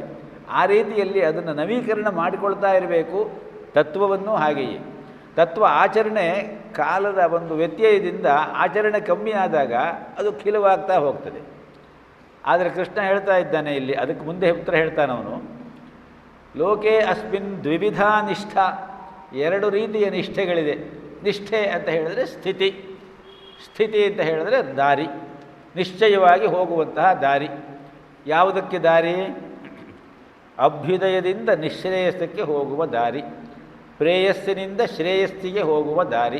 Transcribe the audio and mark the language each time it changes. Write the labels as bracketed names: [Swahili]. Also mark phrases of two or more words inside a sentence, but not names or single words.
[Kannada] ಆ ರೀತಿಯಲ್ಲಿ ಅದನ್ನು ನವೀಕರಣ ಮಾಡಿಕೊಳ್ತಾ ಇರಬೇಕು. ತತ್ವವನ್ನು ಹಾಗೆಯೇ ತತ್ವ ಆಚರಣೆ ಕಾಲದ ಒಂದು ವ್ಯತ್ಯಯದಿಂದ ಆಚರಣೆ ಕಮ್ಮಿ ಆದಾಗ ಅದು ಕಿಲುವಾಗ್ತಾ ಹೋಗ್ತದೆ. ಆದರೆ ಕೃಷ್ಣ ಹೇಳ್ತಾ ಇದ್ದಾನೆ ಇಲ್ಲಿ, ಅದಕ್ಕೆ ಮುಂದೆ ಉತ್ತರ ಹೇಳ್ತಾನವನು, [Sanskrit] ಲೋಕೆ ಅಸ್ಮಿನ್ ದ್ವಿವಿಧ ನಿಷ್ಠಾ, [Kannada] 2 ರೀತಿಯ ನಿಷ್ಠೆಗಳಿದೆ. ನಿಷ್ಠೆ ಅಂತ ಹೇಳಿದ್ರೆ ಸ್ಥಿತಿ ಅಂತ ಹೇಳಿದ್ರೆ ದಾರಿ, ನಿಶ್ಚಯವಾಗಿ ಹೋಗುವಂತಹ ದಾರಿ. ಯಾವುದಕ್ಕೆ ದಾರಿ? ಅಭ್ಯುದಯದಿಂದ ನಿಶ್ರೇಯಸ್ಸಕ್ಕೆ ಹೋಗುವ ದಾರಿ, ಪ್ರೇಯಸ್ಸಿನಿಂದ ಶ್ರೇಯಸ್ಸಿಗೆ ಹೋಗುವ ದಾರಿ.